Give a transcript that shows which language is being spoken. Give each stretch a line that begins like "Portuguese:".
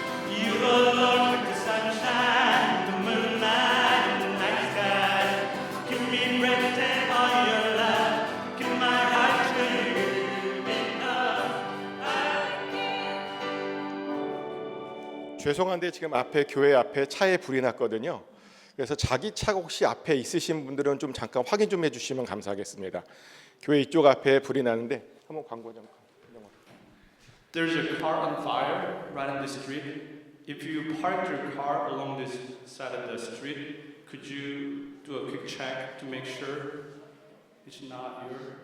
English: You alone with the sunshine, the moonlight, and the night sky. Give me breath and all your love. Give my heart to you enough.
Korean: 죄송한데 지금 앞에 교회 앞에 차에 불이 났거든요. 그래서 자기 차가 혹시 앞에 있으신 분들은 좀 잠깐 확인 좀 해주시면 감사하겠습니다. 교회 이쪽 앞에 불이 나는데 한번 광고 좀.
English: There's a car on fire right on the street. If you park your car along this side of the street, could you do a quick check to make sure it's not your?